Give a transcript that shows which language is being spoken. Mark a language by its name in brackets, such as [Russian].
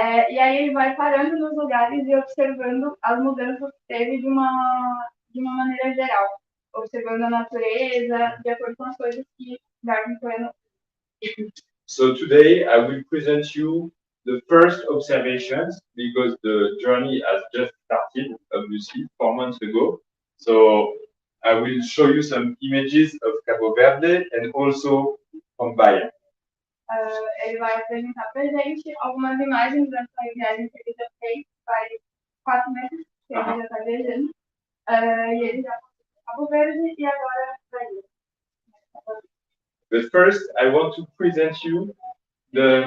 [Portuguese] E aí ele vai parando nos lugares e observando as mudanças que teve de uma maneira geral, observando a natureza de acordo com as coisas que Darwin foi anotando. [English] So today I will present you the first observations because the journey has just started, obviously, 4 months ago. So I will show you some images of Cabo Verde and also from Bahia. [Portuguese] Ele vai apresentar pra gente algumas imagens dessa viagem que ele já fez faz 4 meses que ele já está viajando. E ele já foi Cabo Verde e agora Bahia. [English] But first, I want to present you the.